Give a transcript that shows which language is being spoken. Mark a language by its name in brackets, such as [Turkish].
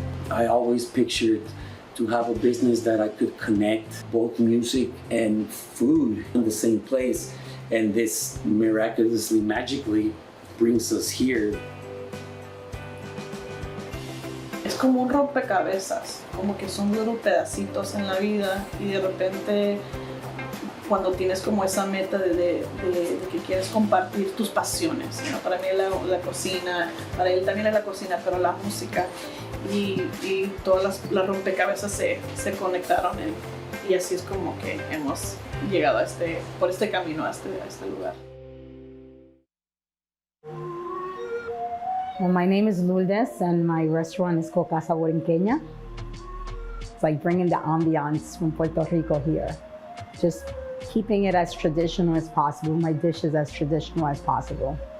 [English] I always pictured to have a business that I could connect both music and food in the same place. And this miraculously, magically brings us here. [Spanish] Es como un rompecabezas, como que son [English] little [Spanish] pedacitos en la vida y de repente cuando tienes como esa meta de que quieres compartir tus pasiones, ¿no? Para mí la cocina, para él también es la cocina, pero la música y todas las rompecabezas se conectaron y así es como que hemos llegado por este camino a este lugar. [English] Well, my name is Lourdes and my restaurant is called Casa, Boriqueña. It's like bringing the ambiance from Puerto Rico here. Just keeping it as traditional as possible, my dishes as traditional as possible.